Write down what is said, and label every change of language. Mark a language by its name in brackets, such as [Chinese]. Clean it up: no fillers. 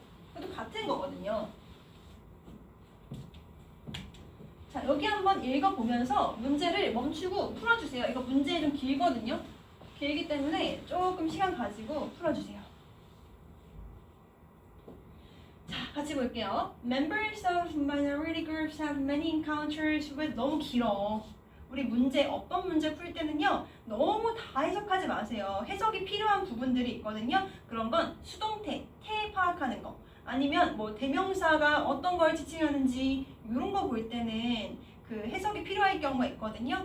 [Korean] 이것도 같은 거거든요. 자, 여기 한번 읽어보면서 문제를 멈추고 풀어주세요. 이거 문제 좀 길거든요. 길기 때문에 조금 시간 가지고 풀어주세요. 자, 같이 볼게요. [English] Members of minority groups have many encounters with [Korean] 너무 길어. 우리 문제, 어떤 문제 풀 때는요, 너무 다 해석하지 마세요. 해석이 필요한 부분들이 있거든요. 그런 건 수동태, 태 파악하는 거. 아니면 뭐 대명사가 어떤 걸 지칭하는지 이런 거 볼 때는 그 해석이 필요할 경우가 있거든요.